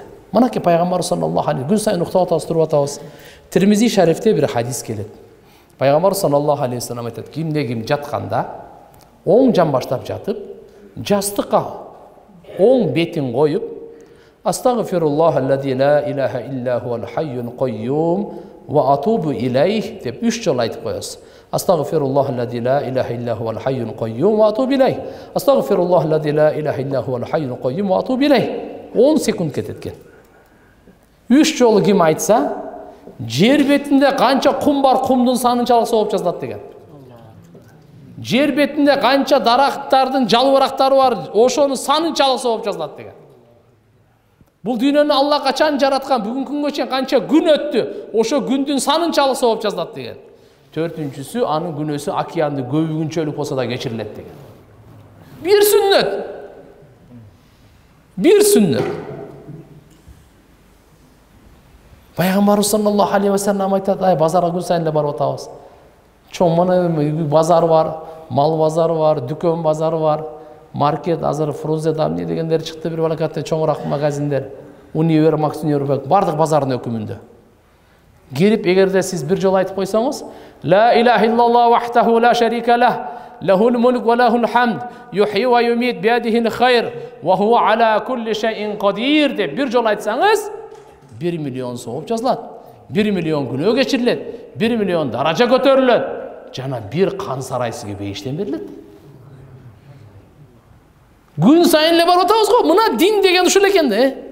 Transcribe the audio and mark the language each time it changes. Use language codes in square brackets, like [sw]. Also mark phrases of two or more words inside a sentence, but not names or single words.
[ky] Мынакей пайгамбар [ar] صلى الله عليه [ky] күн сайын уктап атабыз, туруп атабыз. Тирмизи шарифте бир хадис келет. Пайгамбар [ar] صلى الله عليه وسلم [ky] айтат: "Кимде ким жатканда, оң жан баштап жатып, жастыкка оң бетин коюп, [ar] أستغفر الله الذي لا إله إلا هو الحي القيوم وأتوب إليه" [ky] деп 3 жолу айтып коесуз. [ar] أستغفر الله الذي لا إله إلا هو الحي القيوم وأتوب إليه. أستغفر الله الذي لا إله إلا هو الحي القيوم وأتوب إليه. [ky] 10 секунд кетет экен. 3 жолу ким айтса, жер бетинде канча кум бар, кумдун санынчалык сооп жазылат деген. Жер бетинде канча дарактардын жалбырактары бар, ошонун санынчалык сооп жазылат деген. Бул дүйнөнү Алла качан жараткан, бүгүнкү күнгө чейин канча күн өттү, ошо күндүн санынчалык сооп жазылат деген. 4-үнчүсү анын күнөөсү океанды көбүгүнчөлүк болсо да кечирилет деген. [tr] Bir sünnet. Bir sünnet. [ky] Пайгамбар [ar] صلى الله عليه وسلم [ky] айтат: "Ай, базарга күн сайын эле барып атабыз. Чоң мына базар бар, мал базары бар, дүкөн базары бар. маркет, азыр Фрунзе эмне дегендер чыкты, бир балакатты чоңураак магазиндер, Универ, Макс Универбек, бардык базардын өкүмүндө. Келип, эгерде сиз бир жолу айтып койсоңуз, [ar] لا إله إلا الله وحده لا شريك له له الملك وله الحمد يحيي ويميت بيده الخير وهو على كل شيء قدير [ky] деп бир жолу айтсаңыз, 1 миллион сооп жазылат, 1 миллион күнөө кечирилет, 1 миллион даража көтөрүлөт, жана бир кан сарай сизге бейиштен берилет. Күн сайын эле барып атабыз го, мына дин деген ушул экен да.